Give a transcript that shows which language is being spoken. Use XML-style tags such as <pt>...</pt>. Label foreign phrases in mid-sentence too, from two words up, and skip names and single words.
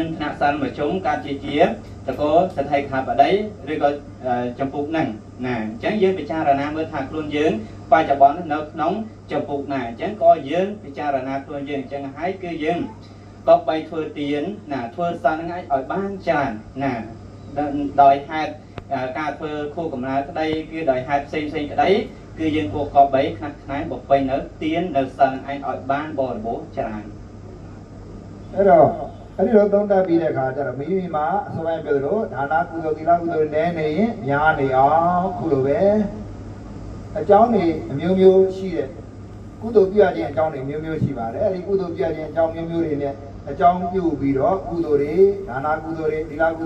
<km>ថ្នាក់សិលមកជុំកើតជាតកោសទ្ធិខាបតីឬក៏ចំពោះហ្នឹងណាអញ្ចឹងយើងពិចារណាមើលថាខ្លួនយើងបច្ចុប្បន្ននៅក្នុងចំពោះណាអញ្ចឹងក៏យើងពិចារណាខ្លួនយើងអញ្ចឹងហើយគឺយើងក៏បីធ្វើទានណាធ្វើសិលហ្នឹងឲ្យបានច្រើនណាដោយហេតុការធ្វើខួបកំណើតក្តីគឺដោយហេតុផ្សេងក្តីគឺយើងគួរកប់បីខ្លះខ្នែបំពេញនៅទាននៅសិលឯងឲ្យបានបរិបូរណ៍ច្រើន</km> <my>အဲ့တော့အဲ့ဒီလိုသုံးသပ်ပြီးတဲ့အခါကျတော့မိမိမှာအစွမ်းပြောသလိုဒါနကုသိုလ်သီလကုသိုလ်နည်းနေရင်များနေအောင်ခုလိုပဲအကြောင်းတွေအမျိုးမျိုးရှိတဲ့ ကုသိုလ်ပြုရခြင်းအကြောင်းတွေမျိုးမျိုးရှိပါတယ်အဲ့ဒီကုသိုလ်ပြုရခြင်းအကြောင်းမျိုးမျိုးတွေနဲ့အကြောင်းပြုပြီးတော့ကုသိုလ်တွေဒါနကုသိုလ်တွေသီလကုသိုလ်</my>